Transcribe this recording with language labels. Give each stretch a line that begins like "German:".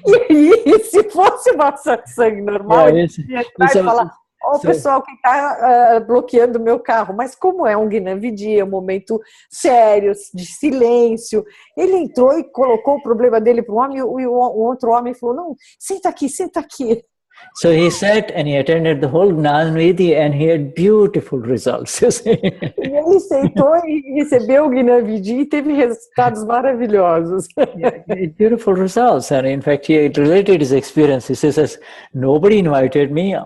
Portuguese: E se fosse uma satsang normal, ele ia entrar e falar, pessoal que está bloqueando o meu carro, mas como é um Gnani Vidhi, é um momento sério, de silêncio, ele entrou e colocou o problema dele para o homem e o outro homem falou, não, senta aqui.
English: So he sat and he attended the whole Gnani Vidhi and he had beautiful results.
Portuguese: E ele sentou e recebeu o Gnani Vidhi e teve resultados maravilhosos.
English: Beautiful results. And in fact, he related his experience. He says, nobody invited me.